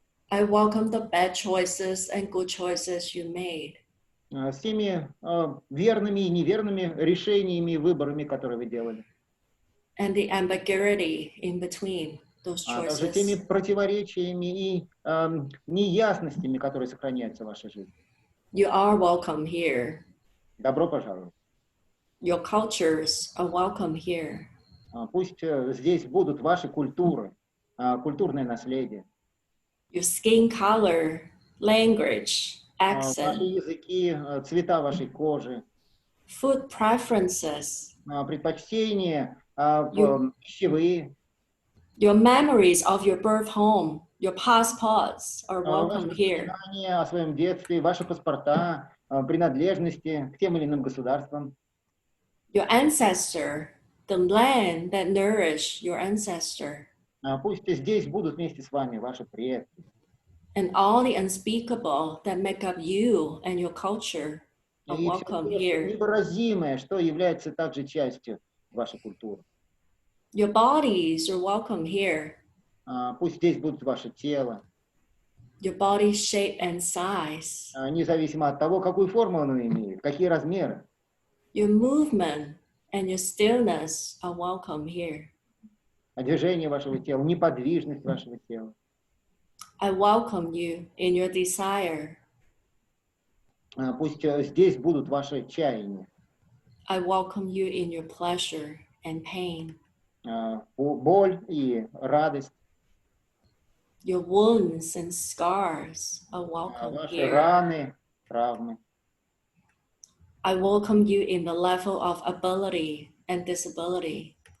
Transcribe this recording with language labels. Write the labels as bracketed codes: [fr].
[en] I welcome the bad choices and good choices you made. [ru] С теми верными и неверными решениями и выборами, которые вы делали. [en] And the ambiguity in between those [ru] Также теми [en] choices. [ru] противоречиями и неясностями, которые сохраняются в вашей жизни. [en] You are welcome here. [ru] Добро пожаловать. [en] Your cultures are welcome here. [ru] Пусть здесь будут ваши культуры, культурное наследие. [en] Your skin color, language, [ru] Ваши [en] accent, [ru] языки, цвета вашей кожи, [en] food preferences, [ru] предпочтения [en] You- [ru] пищевые, [en] your memories of your birth home, your passports are welcome [ru] ваши [en] here. [ru] воспоминания о своем детстве, ваши паспорта, принадлежности к тем или иным государствам. [en] Your ancestor, the land that nourished your ancestor, [ru] Пусть здесь будут вместе с вами ваши предки. [en] and all the unspeakable that make up you and your culture are [ru] И [en] welcome [ru] все [en] here. [ru] невыразимое, что является также частью вашей культуры. [en] Your bodies are welcome here. [ru] Пусть здесь будет ваше тело, [en] Your body's shape and size, [ru] независимо от того, какую форму оно имеет, какие размеры. [en] your movement and your stillness are welcome here. [ru] Движение вашего тела, неподвижность вашего тела. [en] I welcome you in your desire. [ru] Пусть здесь будут ваши чаяния, [en] I welcome you in your pleasure and pain. [ru] боль и радость, [en] Your wounds and scars are welcome [ru] ваши [en] here. [ru] раны, травмы. [en] I welcome you in the level of ability and disability.